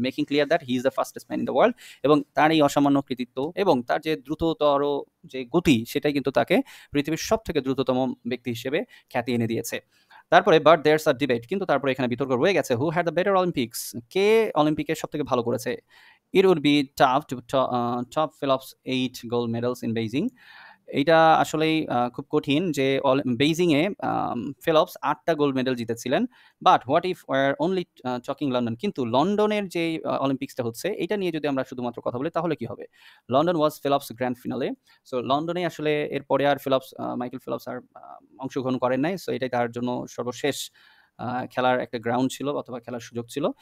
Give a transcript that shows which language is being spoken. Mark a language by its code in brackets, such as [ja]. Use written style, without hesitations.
[en] Making clear that he is the fastest man in the world. [bn] এবং তার এই অসামান্য কৃতিত্ব এবং তার যে দ্রুততর যে গতি, সেটাই কিন্তু তাকে পৃথিবীর সব থেকে দ্রুততম ব্যক্তি হিসেবে খ্যাতি এনে দিয়েছে। তারপরে [en] but there's a debate, [bn] কিন্তু তারপরে এখানে বিতর্ক রয়ে গেছে, [en] who had the better Olympics, [bn] কে অলিম্পিকের সব থেকে ভালো করেছে। [en] It would be tough to top Phillips' 8 gold medals in Beijing. [bn] এইটা আসলেই খুব কঠিন যে বেইজিংয়ে ফেলপস ৮টা গোল্ড মেডেল জিতেছিলেন। [en] But what if were only talking London? [bn] কিন্তু লন্ডনের যে অলিম্পিক্সটা হচ্ছে এটা নিয়ে যদি আমরা শুধুমাত্র কথা বলি তাহলে কি হবে? [en] London was Phelps grand finale. [bn] সো লন্ডনে আসলে এরপরে আর মাইকেল ফেলপস আর অংশগ্রহণ করেন নাই। সো এটাই তার জন্য সর্বশেষ খেলার একটা গ্রাউন্ড ছিল অথবা খেলার সুযোগ ছিল।